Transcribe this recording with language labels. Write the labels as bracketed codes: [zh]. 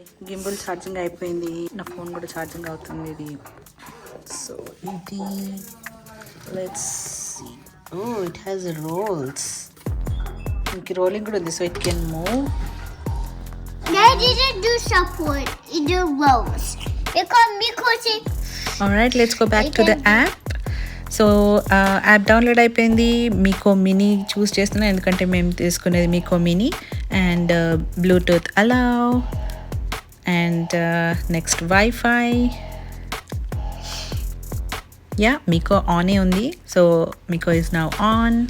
[te] Gimbal charging అయిపోయింది, నా phone కూడా ఛార్జింగ్ అవుతుంది ఇది. [en] so [te] ఇది [en] Let's see. Oh it has rolls, [te] ఇంక రోలింగ్ కూడా ఉంది, [en] So it can move. They didn't do support, it do rolls. Because it... Alright, let's go back to the app. [te] So app download అయిపోయింది. మీకో mini చూస్ చేస్తున్నాను ఎందుకంటే మేము తీసుకునేది మీకో mini. [en] And bluetooth allow and next wifi. [te] Yeah మీకో ఆనే ఉంది, [en] So Miko is now on.